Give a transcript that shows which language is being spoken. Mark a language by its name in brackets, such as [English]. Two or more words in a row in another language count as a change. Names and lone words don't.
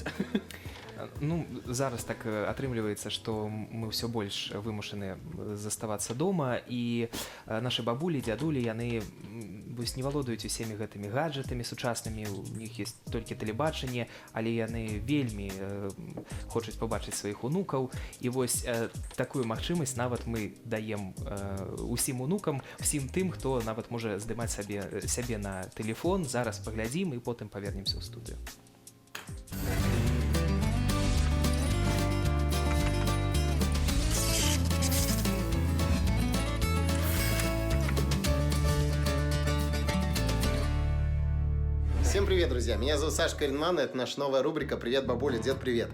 [Belarusian] Ну, зараз так атрымліваецца, што мы ўсё больш вымушаны заставацца дома, і нашы бабулі, дзядулі, яны вось не валодаюць усімі гэтымі гаджетамі сучаснымі, у них ёсць толькі тэлебачанне, але яны вельмі хочуць пабачыць сваіх унукаў, і вось такую магчымасць нават мы даем усім унукам, усім тым, хто нават можа здымаць сябе на тэлефон. Зараз паглядзім і потым павернемся ў студыю. [Russian] Всем привет, друзья! Меня зовут Саша Каринман, и это наша новая рубрика «Привет, бабуля, дед, привет».